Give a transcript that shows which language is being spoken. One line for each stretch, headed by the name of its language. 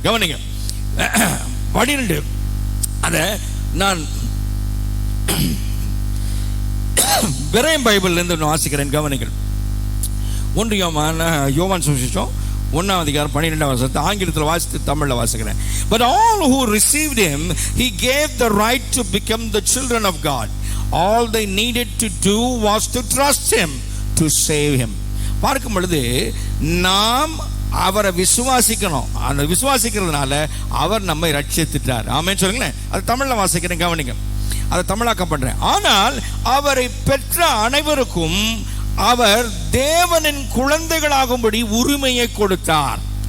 Tamil: கவனிங்க, 12 அதை நான் விரையும் பைபிள்ல இருந்து வாசிக்கிறேன். கவனிங்கள். 1 யோவான் சுவிசேஷம் 1ஆம் அதிகாரம் 12ஆம் வசனத்தை ஆங்கிலத்தில் வாசித்து தமிழில் வாசிக்கிறேன்.
English: But all who received him, he gave the right to become the children of God. All they needed to do was to trust him to save him.
Tamil: பார்க்கும் பொழுது நாம் அவரை விசுவாசிக்கணும். அந்த விசுவாசிக்கிறதுனால அவர் நம்மை ரட்சித்துட்டார். ஆமென் சொல்லுங்களேன். அது தமிழில் வாசிக்கிறேன். கவனிங்க, அதை தமிழாக்கம் பண்றேன். ஆனால் அவரை பெற்ற அனைவருக்கும் அவர் தேவனின் குழந்தைகளாகும்படி உரிமையை கொடுத்தார்.